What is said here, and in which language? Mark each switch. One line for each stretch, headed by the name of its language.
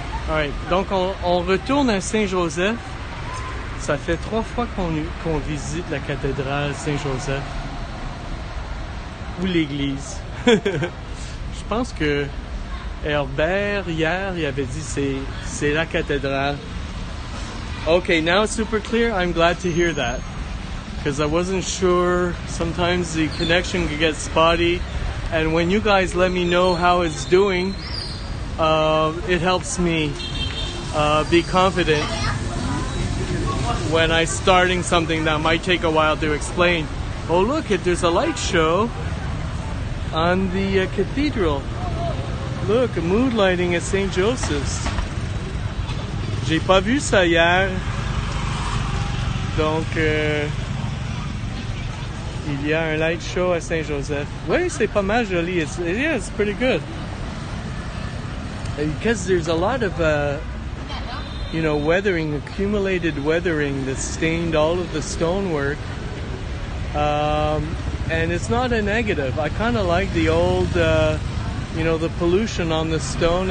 French: Alright, donc on retourne à Saint-Joseph. Ça fait 3 fois qu'on visite la cathédrale Saint-Joseph. Ou l'église. Je pense que Herbert, hier, il avait dit c'est la cathédrale.
English: Okay, now it's super clear. I'm glad to hear that. Because I wasn't sure. Sometimes the connection could get spotty. And when you guys let me know how it's doing, it helps me be confident when I'm starting something that might take a while to explain. Oh look, there's a light show on the cathedral. Look, a mood lighting at St.
French: Joseph's. J'ai pas vu ça hier. Donc, il y a un light show à Saint-Joseph. Oui, c'est pas mal joli.
English: It's pretty good. Because there's a lot of, weathering, accumulated weathering that stained all of the stonework. And it's not a negative. I kind of like the old, the pollution on the stone.